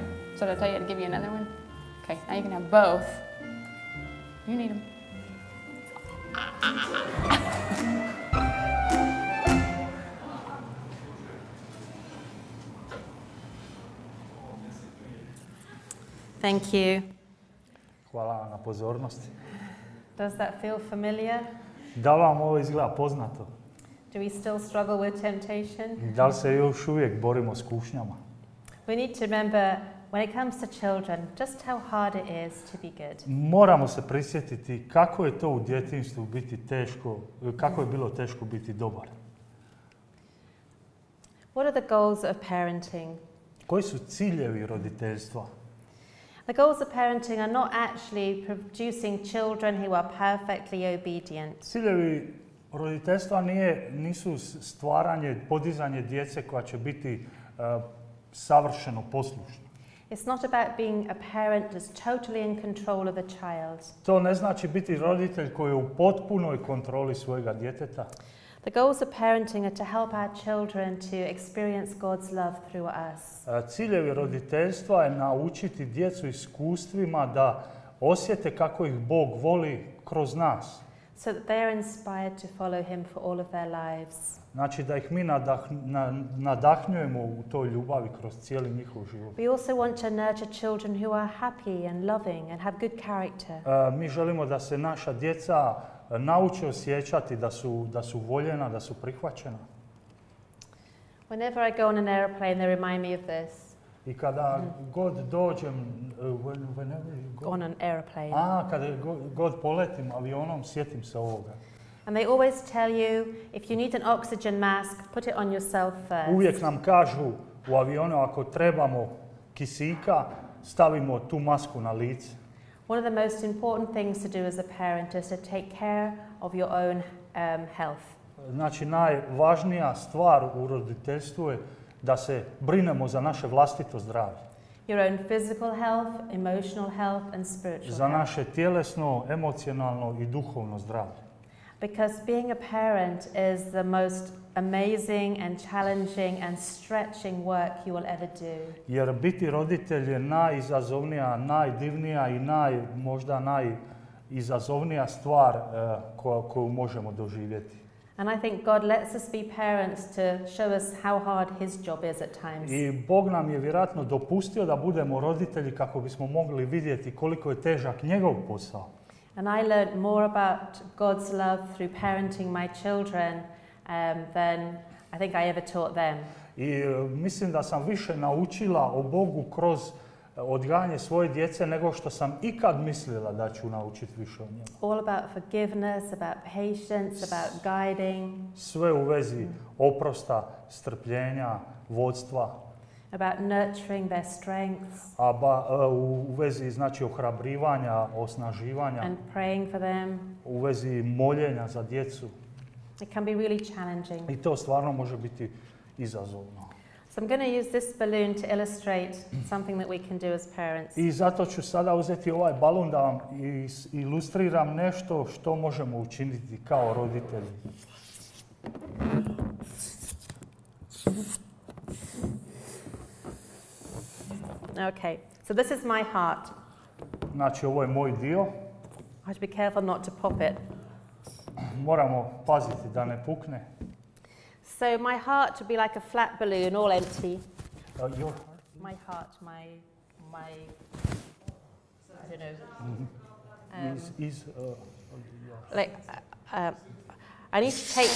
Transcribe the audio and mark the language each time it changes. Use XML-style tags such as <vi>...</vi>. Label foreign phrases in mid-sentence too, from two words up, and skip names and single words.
<en>So did I tell you to give you another one? Okay, now you can have both. You need them. Thank you.</en> <hr>Hvala na pozornosti.</hr> <en>Does that feel familiar?</en> <hr>Da vam ovo izgleda poznato?</hr> <en>Do we still struggle with temptation?</en> <hr>Da li se još uvijek borimo s kušnjama?</hr> <en>We need to remember when it comes to children, just how hard it is to be good.</en> <hr>Moramo se prisjetiti kako je to u djetinjstvu biti teško, kako je bilo teško biti dobar.</hr> <en>What are the goals of parenting?</en> <hr>Koji su ciljevi roditeljstva?</hr> <en>The goals of parenting are not actually producing children who are perfectly obedient.</en> <hr>Ciljevi roditeljstva nisu stvaranje, podizanje djece koja će biti savršeno poslušna.</hr> <en>It's not about being a parent that's totally in control of a child.</en> <hr>To ne znači biti roditelj koji je u potpunoj kontroli svojega djeteta.</hr> <en>The goals of parenting are to help our children to experience God's love through us.</en> <hr>Ciljevi roditeljstva je naučiti djecu iskustvima da osjete kako ih Bog voli kroz nas.</hr> <en>So that they are inspired to follow him for all of their lives.</en> <hr>Znači da ih mi nadahnjujemo u toj ljubavi kroz cijeli njihov život.</hr> <en>We also want to nurture children who are happy and loving and have good character.</en> <hr>Mi želimo da se naša djeca nauče osjećati da su voljena, da su prihvaćena.</hr> <en>Whenever I go on an airplane, they remind me of this.</en> <hr>I kada god dođem,</hr> <en>On an airplane.</en> <hr>kada god poletim avionom, sjetim se ovoga.</hr> <en>And they always tell you, if you need an oxygen mask, put it on yourself first.</en> <hr>Uvijek nam kažu u avionu, ako trebamo kisika, stavimo tu masku na lice.</hr> <en>One of the most important things to do as a parent is to take care of your own health.</en> <hr>Znači, najvažnija stvar u roditeljstvu je da se brinemo za naše vlastito zdravlje.</hr> <en>Your own physical health, emotional health and spiritual</en> <hr>Za</hr> <en>health.</en> <hr>naše tjelesno, emocionalno i duhovno zdravlje.</hr> <en>Because being a parent is the most amazing and challenging and stretching work you will ever do.</en> <hr>Jer biti roditelj je najizazovnija, najdivnija i možda najizazovnija stvar koju možemo doživjeti.</hr> <en>And I think God lets us be parents to show us how hard his job is at times.</en> <hr>I Bog nam je vjerojatno dopustio da budemo roditelji kako bismo mogli vidjeti koliko je težak njegov posao.</hr> <en>And I learned more about God's love through parenting my children than I think I ever taught them.</en> <hr>I mislim da sam više naučila o Bogu kroz odgajanje svoje djece nego što sam ikad mislila da ću naučiti više o njemu.</hr> <en>All about forgiveness, about patience, about guiding.</en> <hr>Sve u vezi oprosta, strpljenja, vodstva.</hr> <en>About nurturing their strengths.</en> <hr>U vezi znači ohrabrivanja, osnaživanja.</hr> <en>And praying for them.</en> <hr>U vezi moljenja za djecu.</hr> <en>It can be really challenging.</en> <hr>I to stvarno može biti izazovno.</hr> <en>So I'm going to use this balloon to illustrate something that we can do as parents.</en> <hr>I zato ću sada uzeti ovaj balon da vam ilustriram nešto što možemo učiniti kao roditelji.</hr> <en>Okay, so this is my heart.</en> <hr>Znači, ovo je moj dio.</hr> <en>I have to be careful not to pop it.</en> <hr>Moramo paziti da ne pukne.</hr> <en>So my heart would be like a flat balloon, all empty. Your heart? My heart, my I don't know. Like, I need to take.</en>